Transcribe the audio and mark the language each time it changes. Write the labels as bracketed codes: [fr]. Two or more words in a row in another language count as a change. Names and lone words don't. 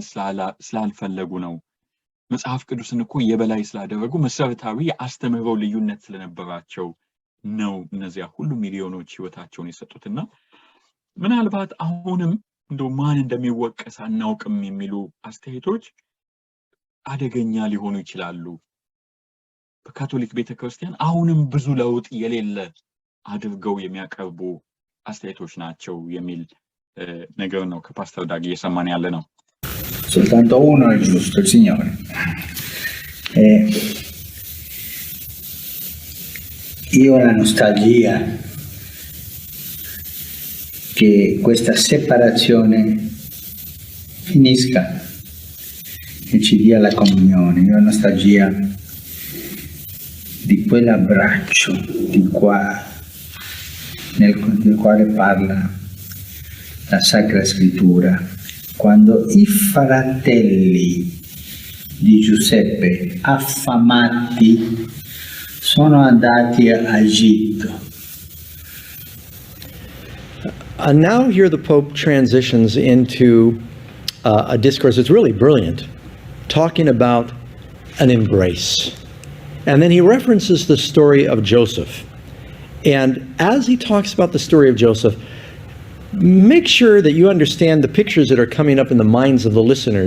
[am] ስላልፈለጉ ነው። መጽሐፍ ቅዱስን እኮ የበላይ ስላደረጉ መሰረታዊ የአስተምህሮ ልዩነት ስለነበራቸው ነው እነዚያ ሁሉ ሚሊዮኖች ህይወታቸውን የሰጡትና ምናልባት አሁንም እንደው ማን እንደሚወቀስ አናውቅም የሚሉ አስተያየቶች አደገኛ ሊሆኑ ይችላሉ። በካቶሊክ ቤተክርስቲያን አሁንም ብዙ ለውጥ የሌለ አድርገው የሚያቀርቡ አስተያየቶች ናቸው የሚል ነገር ነው ከፓስተር ዳግ እየሰማን ያለ ነው። [it] Soltanto uno è giusto, il Signore. Io ho la nostalgia che questa separazione finisca e ci dia la comunione. Io ho nostalgia di quell'abbraccio del quale parla la Sacra Scrittura, quando i fratelli di Giuseppe, affamati, sono andati a Egitto. [en] Now here the Pope transitions into a discourse that's really brilliant, talking about an embrace. And then he references the story of Joseph. And as he talks about the story of Joseph, make sure that you understand the pictures that are coming up in the minds of the listeners.